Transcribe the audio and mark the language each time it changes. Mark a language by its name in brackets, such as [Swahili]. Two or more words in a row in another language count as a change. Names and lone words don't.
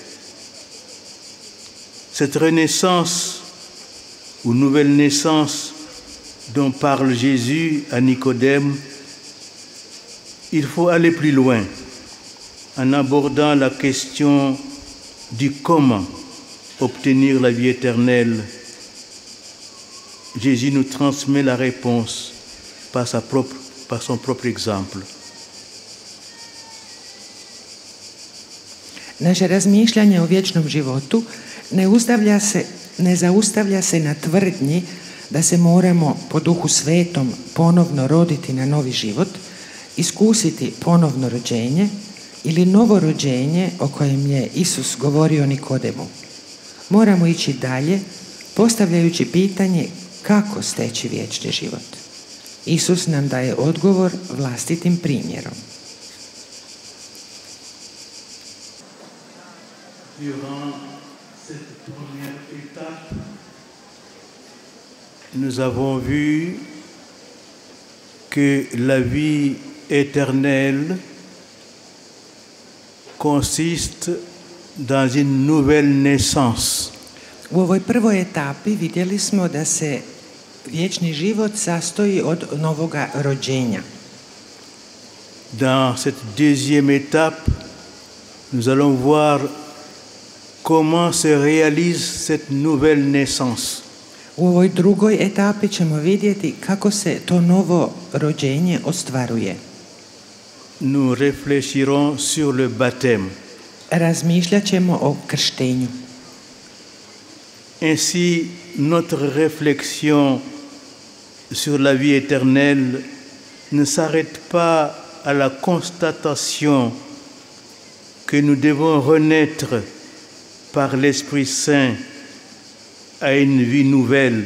[French] Cette renaissance ou nouvelle naissance dont parle Jésus à Nicodème, il faut aller plus loin en abordant la question du comment obtenir la vie éternelle. Jésus nous transmet la réponse par son propre exemple. [Croatian] Naše razmišljanje o vječnom životu ne zaustavlja se na tvrdnji da se moramo po Duhu Svetom ponovno roditi na novi život, iskusiti ponovno rođenje ili novo rođenje o kojem je Isus govorio Nikodemu. Moramo ići dalje, postavljajući pitanje kako steći vječni život. Isus nam daje odgovor vlastitim primjerom. [French] Durant cette première étape, nous avons vu que la vie éternelle consiste dans une nouvelle naissance. [Croatian] U ovoj prvoj etapi vidjeli smo da se vječni život sastoji od novoga rođenja. [French] Dans cette deuxième étape, nous allons voir comment se réalise cette nouvelle naissance. [Croatian] U ovoj drugoj etapi ćemo vidjeti kako se to novo rođenje ostvaruje. [French] Nous réfléchirons sur le baptême. [Croatian] Razmišljat ćemo o krštenju. [French] Ainsi, notre réflexion sur la vie éternelle ne s'arrête pas à la constatation que nous devons renaître par l'Esprit Saint à une vie nouvelle.